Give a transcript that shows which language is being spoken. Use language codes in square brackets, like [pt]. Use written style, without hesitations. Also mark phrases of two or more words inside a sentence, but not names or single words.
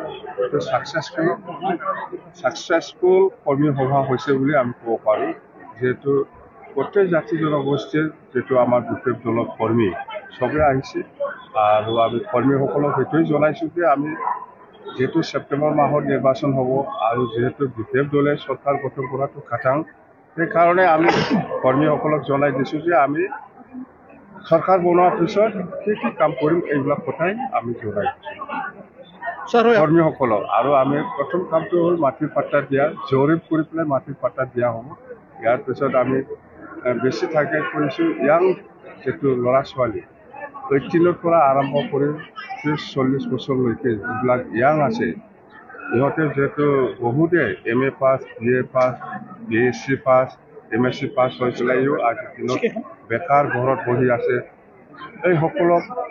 [as] ছাক্সেছফুল কৰ্মী সভা হৈছে বুলি আমি ক'ব পাৰোঁ যেহেতু প্ৰত্যেক জাতি জনগোষ্ঠীৰ যেটো আমাৰ বিফেক দলৰ কৰ্মী সবে আহিছে আৰু আমি কৰ্মীসকলক সেইটোৱে জনাইছোঁ যে আমি যেহেতু সেপ্টেম্বৰ মাহত নিৰ্বাচন হ'ব আৰু যেহেতু বিফেক দলে চৰকাৰ গঠন কৰাটো খাটাং সেইকাৰণে আমি কৰ্মীসকলক জনাই দিছোঁ যে আমি सरकार बनोৱাৰ পিছত কি কাম কৰিম এইবিলাক কথাই আমি জনাই কৰ্মীসকলক আৰু আমি প্ৰথম কামটো হ'ল মাটিৰ পাট্টা দিয়া জৰীপ কৰি পেলাই মাটিৰ পাট্টা দিয়া হ'ব ইয়াৰ পিছত আমি বেছি টাৰ্গেট কৰিছোঁ ইয়াং যেটো ল'ৰা ছোৱালী 18ৰ পৰা আৰম্ভ কৰি 30-40 বছৰলৈকে যিবিলাক ইয়াং আছে ইহঁতে যেটো বহুতে MA পাছ BA পাছ BSc পাছ MSc পাছ হৈ পেলাইও আজিৰ দিনত বেকাৰ ঘৰত বহি আছে এই সকলক